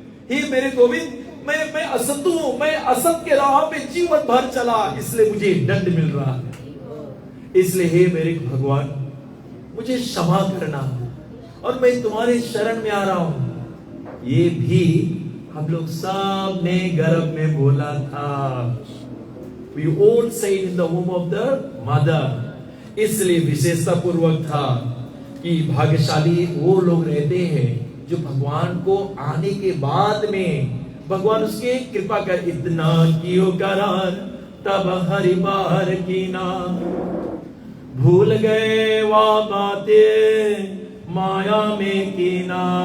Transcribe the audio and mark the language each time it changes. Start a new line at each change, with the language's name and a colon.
Hindi: हे मेरे गोविंद, मैं असत हूं, मैं असत के राह पे जीवन भर चला, इसलिए मुझे दंड मिल रहा है। इसलिए हे मेरे भगवान, मुझे क्षमा करना और मैं तुम्हारे शरण में आ रहा हूं। ये भी हम लोग सब ने गर्भ में बोला था।
English: We all said in the womb of the mother.
Hindi: इसलिए विशेषता पूर्वक था कि भाग्यशाली वो लोग रहते हैं जो भगवान को आने के बाद में भगवान उसके कृपा कर, इतना कियो करार तब हरि बाहर की ना, भूल गए वा बातें माया में की ना,